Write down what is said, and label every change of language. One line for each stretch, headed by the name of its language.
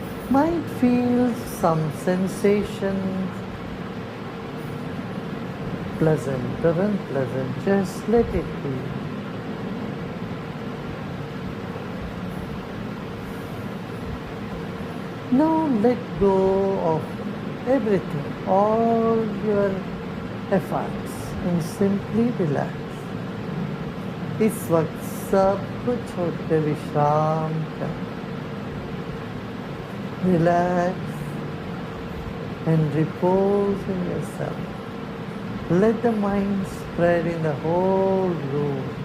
English: might feel some sensations, pleasant or unpleasant, just let it be. Now let go of everything, all your efforts, and simply relax.
Hindi: इस वक्त सब कुछ छोड़कर विश्राम कर.
English: Relax and repose in yourself. Let the mind spread in the whole room.